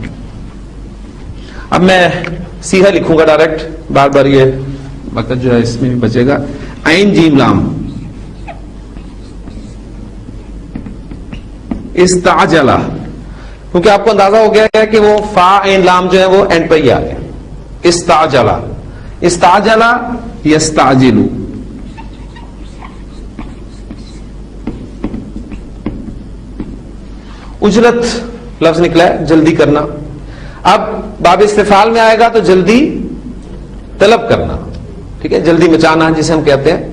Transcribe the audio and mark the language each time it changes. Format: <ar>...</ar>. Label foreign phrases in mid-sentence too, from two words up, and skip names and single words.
<ur>اب میں سیدھا لکھوں گا ڈائریکٹ، بار بار یہ وقت جو ہے اس میں بھی بچے گا. عین جیم لام استعجلا، کیونکہ آپ کو اندازہ ہو گیا ہے کہ وہ فا عین لام جو ہے وہ اینڈ پہ ہی آ گئے.</ur> <ar>استعجلا، استعجلا یستعجلو.</ar> <ur>اجرت لفظ نکلا ہے جلدی کرنا. اب باب استفعال میں آئے گا تو جلدی طلب کرنا، ٹھیک ہے، جلدی مچانا جسے ہم کہتے ہیں.</ur>